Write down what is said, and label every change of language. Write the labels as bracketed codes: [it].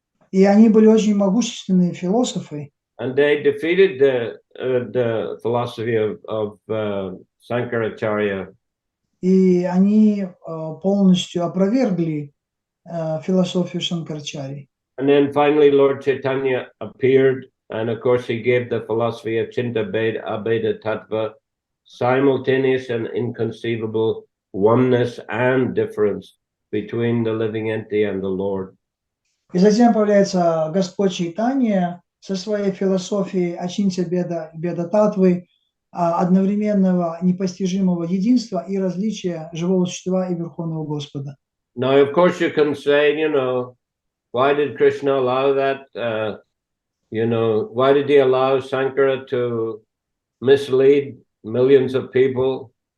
[ru] И они были очень могущественные философы. [en] And they defeated the philosophy of Sankaracharya. [ru] И они полностью опровергли философию Шанкарачарьи. [en] And then finally Lord Chaitanya appeared, and of course he gave the philosophy of Chinta Bheda Abheda Tattva, simultaneous and inconceivable oneness and difference between the living entity and the Lord. [ru] И затем появляется Господь Чайтанья со своей философией Ачинтя Беда Татвы, одновременного непостижимого единства и различия живого существа и Верховного Господа. [en] Now, of course, you can say, why did Krishna allow that? Why did he allow Sankara to mislead millions of people?